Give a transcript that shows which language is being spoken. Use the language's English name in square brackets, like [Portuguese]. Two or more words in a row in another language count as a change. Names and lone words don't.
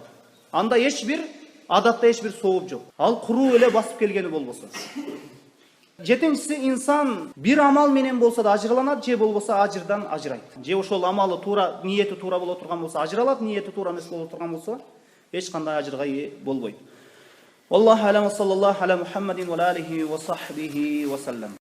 [Kyrgyz] Анда адатта эч бир сооп жок. Ал куруу эле басып келгени болбосо. Жетинчиси, инсан бир амал менен болсо да ажырланат, же болбосо ажырдан ажырайт. Же ошол амалы туура, ниети туура боло турган болсо ажыралат, ниети туура эмес боло турган болсо эч кандай ажырга ээ болбойт. [Arabic] الله أعلم صلى الله على محمد وآله وصحبه وسلم.